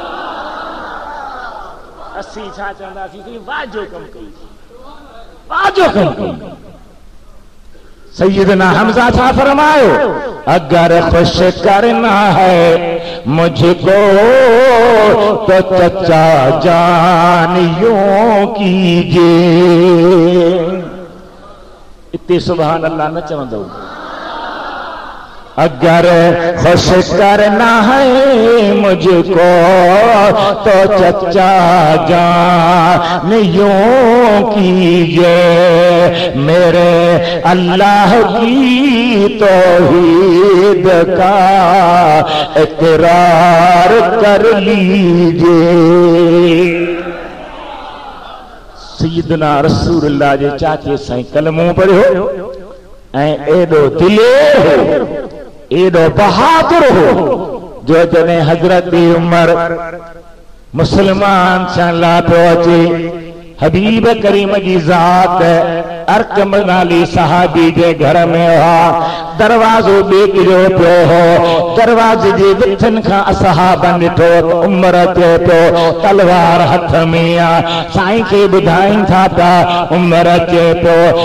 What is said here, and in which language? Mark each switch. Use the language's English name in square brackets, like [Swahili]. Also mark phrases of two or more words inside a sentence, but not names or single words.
[Sindhi] असीं छा चवंदासीं, वाजो कम कई, वाजो कम कई। सैयदना हमजा छा फरमायो, [Urdu] اگر خوش کرنا ہے مجھ کو تو چچا جان یوں کیجیے. [Sindhi] इतने [Arabic] سبحان الله [Sindhi] न चवंदो, [Urdu] اگر خوش کرنا ہے مجھ کو تو چچا جان یوں کیجیے، میرے اللہ کی توحید کا اقرار کر لیجیے. [Sindhi] सैयदना रसूलुल्लाह जे चाचे साईं कलमो पढ़ियो ऐं एडो दिलेर हो, एडो बहादुर हो, जो जने हजरत उमर मुसलमान सां लाथो अचे, हबीब करीम जी ज़ात अरकम नाली सहाबी जे घर में हुआ, दरवाज़ो ॾेकिरियो पियो हो, दरवाज़े जे विथन खां असहाबन ॾिठो त उमर अचे पियो, तलवार हथ में आ, साईं खे ॿुधाइनि था पिया उमर अचे पियो।